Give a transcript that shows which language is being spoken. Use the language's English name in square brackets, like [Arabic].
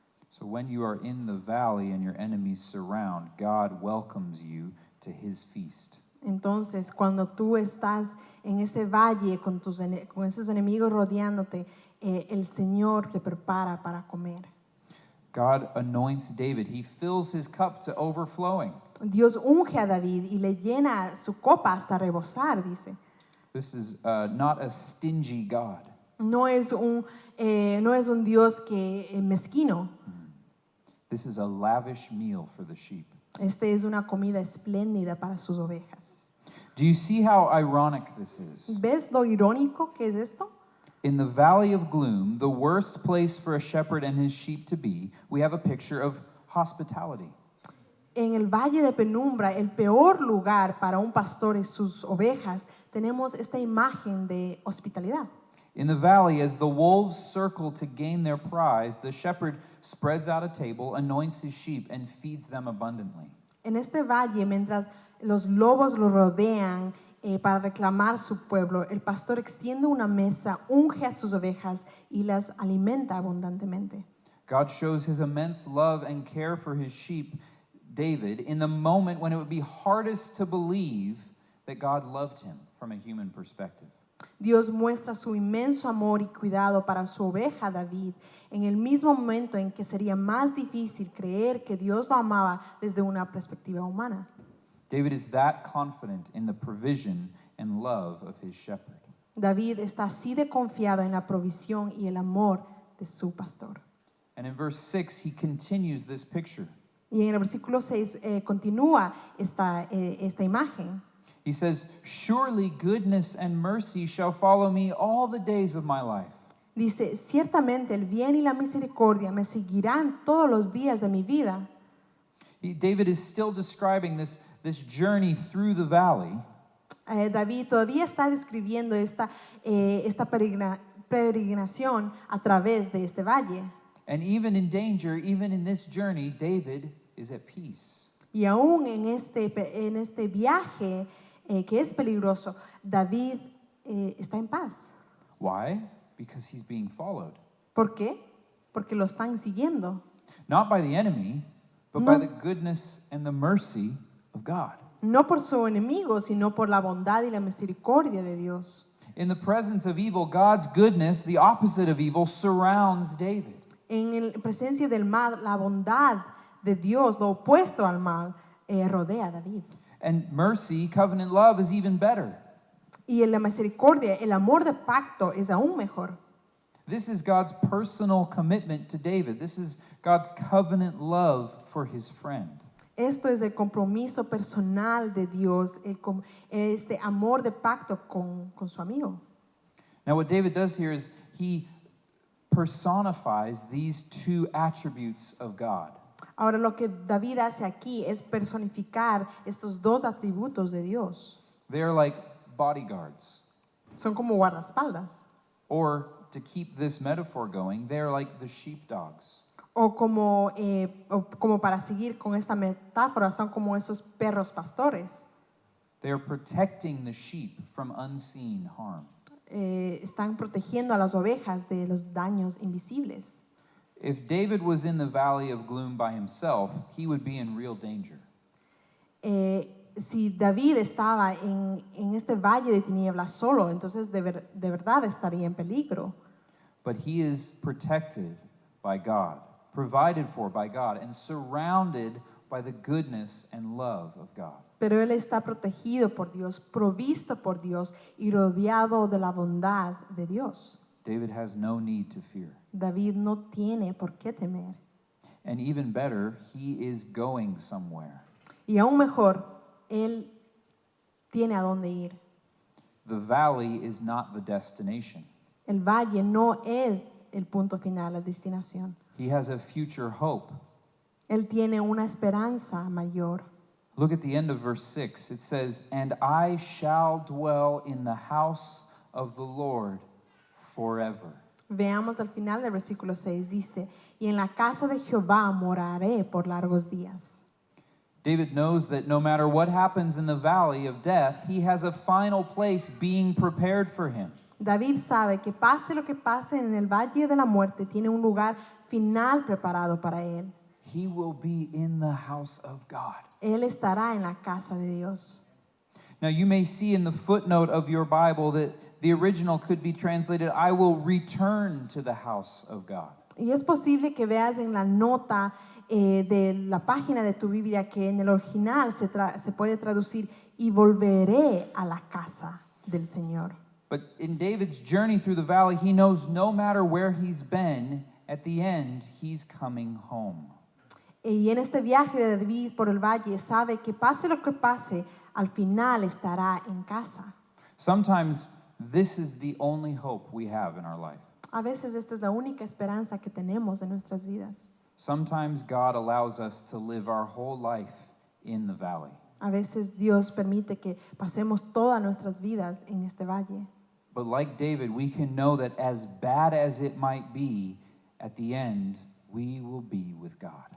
[English] So when you are in the valley and your enemies surround, God welcomes you to his feast. [Spanish] Entonces, cuando tú estás en ese valle con esos enemigos rodeándote, el Señor te prepara para comer. [English] God anoints David. He fills his cup to overflowing. [Spanish] Dios unge a David y le llena su copa hasta rebosar, dice. [English] This is not a stingy God. [Spanish] No es un Dios que mezquino. [English] This is a lavish meal for the sheep. [Spanish] Este es una comida espléndida para sus ovejas. [English] Do you see how ironic this is? [Spanish] ¿Ves lo irónico que es esto? [English] In the valley of gloom, the worst place for a shepherd and his sheep to be, we have a picture of hospitality. [Spanish] En el valle de penumbra, el peor lugar para un pastor y sus ovejas, tenemos esta imagen de hospitalidad. [English] In the valley, as the wolves circle to gain their prize, the shepherd spreads out a table, anoints his sheep, and feeds them abundantly. [Spanish] En este valle, mientras los lobos lo rodean para reclamar su pueblo, el pastor extiende una mesa, unge a sus ovejas y las alimenta abundantemente. [English] God shows his immense love and care for his sheep, David, in the moment when it would be hardest to believe that God loved him from a human perspective. [Spanish] Dios muestra su inmenso amor y cuidado para su oveja David en el mismo momento en que sería más difícil creer que Dios lo amaba desde una perspectiva humana. [English] David is that confident in the provision and love of his shepherd. [Spanish] David está así de confiado en la provisión y el amor de su pastor. [English] And in verse 6, he continues this picture. [Spanish] Y en el versículo 6 continúa esta imagen. [English] He says, "Surely goodness and mercy shall follow me all the days of my life." [Spanish] Dice, ciertamente el bien y la misericordia me seguirán todos los días de mi vida. [English] David is still describing this journey through the valley. [Spanish] David todavía está describiendo esta peregrinación a través de este valle. [English] And even in danger, even in this journey, David is at peace. [Spanish] Y aún en este viaje que es peligroso, David está en paz. [English] Why? Because he's being followed. [Spanish] ¿Por qué? Porque lo están siguiendo. [English] Not by the enemy, but by the goodness and the mercy of God. [Spanish] No por su enemigo, sino por la bondad y la misericordia de Dios. [English] In the presence of evil, God's goodness, the opposite of evil, surrounds David. [Spanish] En presencia del mal, la bondad de Dios, lo opuesto al mal, rodea a David. [English] And mercy, covenant love, is even better. [Spanish] Y en la misericordia, el amor de pacto es aún mejor. [English] This is God's personal commitment to David. This is God's covenant love for his friend. [Spanish] Esto es el compromiso personal de Dios, este amor de pacto con su amigo. [English] Now, what David does here is he personifies these two attributes of God. [Spanish] Ahora lo que David hace aquí es personificar estos dos atributos de Dios. [English] They are like bodyguards. [Spanish] Son como guardaespaldas. [English] Or, to keep this metaphor going, they are like the sheepdogs. [Spanish] O como para seguir con esta metáfora, son como esos perros pastores. [English] They are protecting the sheep from unseen harm. [Spanish] Están protegiendo a las ovejas de los daños invisibles. [English] If David was in the valley of gloom by himself, he would be in real danger. [Spanish] Si David estaba en este valle de tinieblas solo, entonces de verdad estaría en peligro. [English] But he is protected by God, provided for by God, and surrounded by the goodness and love of God. [Spanish] Pero él está protegido por Dios, provisto por Dios y rodeado de la bondad de Dios. [English] David has no need to fear. [Spanish] David no tiene por qué temer. [English] And even better, he is going somewhere. [Spanish] Y aún mejor, él tiene a dónde ir. [English] The valley is not the destination. [Spanish] El valle no es el punto final, la destinación. [English] He has a future hope. [Spanish] Él tiene una esperanza mayor. [English] Look at the end of verse 6. It says, "And I shall dwell in the house of the Lord forever." [Spanish] Veamos al final del versículo 6, dice, y en la casa de Jehová moraré por largos días. [English] David knows that no matter what happens in the valley of death, he has a final place being prepared for him. [Spanish] David sabe que pase lo que pase en el valle de la muerte, tiene un lugar final preparado para él. [English] He will be in the house of God. [Spanish] Él estará en la casa de Dios. [English] Now you may see in the footnote of your Bible that the original could be translated, "I will return to the house of God." [Spanish] Y es posible que veas en la nota de la página de tu Biblia que en el original se puede traducir, y volveré a la casa del Señor. [English] But in David's journey through the valley, he knows no matter where he's been, at the end, he's coming home. [Spanish] Y en este viaje de David por el valle sabe que pase lo que pase, al final estará en casa. [English] Sometimes this is the only hope we have in our life. [Spanish] A veces esta es la única esperanza que tenemos en nuestras vidas. [English] Sometimes God allows us to live our whole life in the valley. [Spanish] A veces Dios permite que pasemos todas nuestras vidas en este valle. [English] But like David, we can know that as bad as it might be, at the end, we will be with God.